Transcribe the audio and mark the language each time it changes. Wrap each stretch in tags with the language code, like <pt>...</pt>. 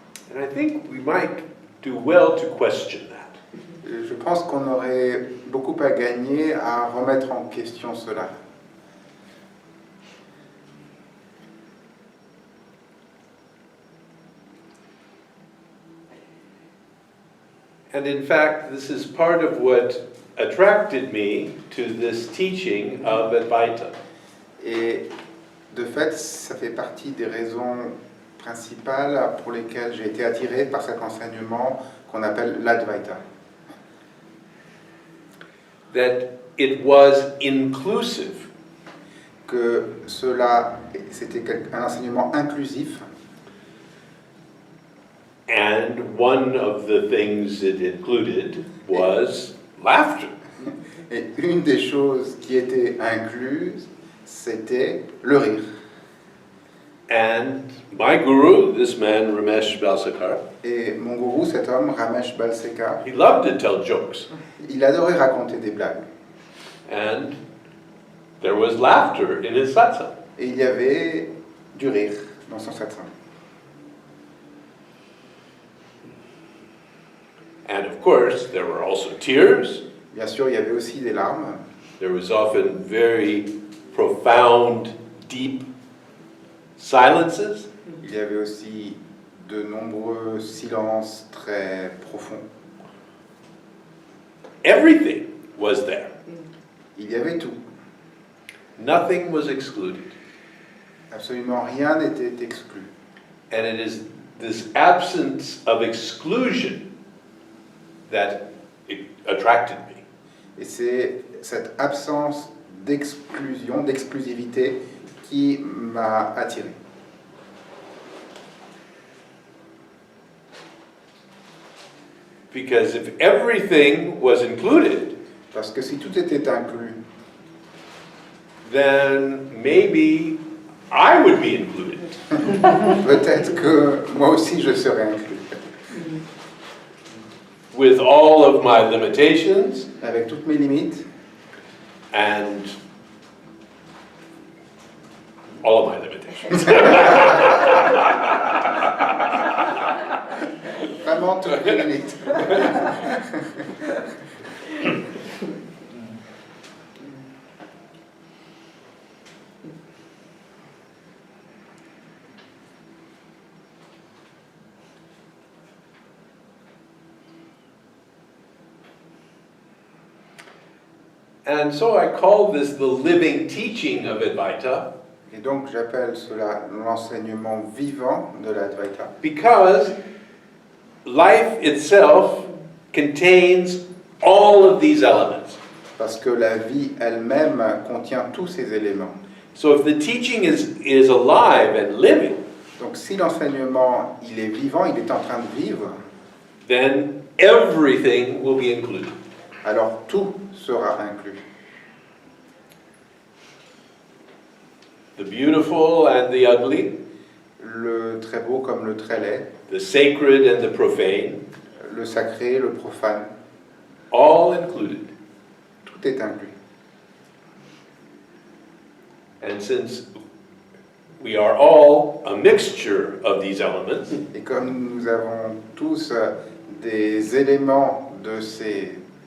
<en>And I think we might do well to question that.</en> <fr>Je pense qu'on aurait beaucoup à gagner à remettre en question cela.</fr> <en>And in fact, this is part of what attracted me to this teaching of Advaita.</en> <fr>Et de fait, ça fait partie des raisons principales pour lesquelles j'ai été attiré par cet enseignement qu'on appelle l'Advaita.</fr> <en>That it was inclusive.</en> <fr>Que cela, c'était un enseignement inclusif.</fr> <en>And one of the things it included was laughter.</en> <fr>Et une des choses qui était incluse, c'était le rire.</fr> <en>And my guru, this man Ramesh Balsekar,</en> <fr>Et mon gourou, cet homme, Ramesh Balsekar,</fr> <en>he loved to tell jokes.</en> <fr>il adorait raconter des blagues.</fr> <en>And there was laughter in his satsang.</en> <fr>Et il y avait du rire dans son satsang.</fr> <en>And of course, there were also tears.</en> <fr>Bien sûr, il y avait aussi des larmes.</fr> <en>There was often very profound, deep silences.</en> <fr>Il y avait aussi de nombreux silences très profonds.</fr> <en>Everything was there.</en> <fr>Il y avait tout.</fr> <en>Nothing was excluded.</en> <fr>Absolument rien n'était exclu.</fr> <en>And it is this absence of exclusion that attracted me.</en> <fr>Et c'est cette absence d'exclusion, d'exclusivité qui m'a attiré.</fr> <en>Because if everything was included,</en> <fr>Parce que si tout était inclus,</fr> <en>then maybe I would be included.</en> <fr>peut-être que moi aussi je serais inclus.</fr> <en>With all of my limitations</en> <fr>Avec toutes mes limites</fr> <en>and all of my limitations.</en> <fr>Vraiment toutes mes limites.</fr> <en>And so I call this the living teaching of Advaita.</en> <fr>Et donc j'appelle cela l'enseignement vivant de l'Advaita.</fr> <en>Because life itself contains all of these elements.</en> <fr>Parce que la vie elle-même contient tous ces éléments.</fr> <en>So if the teaching is alive and living,</en> <fr>Donc si l'enseignement il est vivant, il est en train de vivre,</fr> <en>then everything will be included.</en> <fr>alors tout sera inclus.</fr> <en>The beautiful and the ugly,</en> <fr>Le très beau comme le très laid,</fr> <en>the sacred and the profane,</en> <fr>le sacré, le profane,</fr> <en>all included.</en> <fr>tout est inclus.</fr> <en>And since we are all a mixture of these elements,</en> <fr>Et comme nous avons tous des éléments de ces...</fr>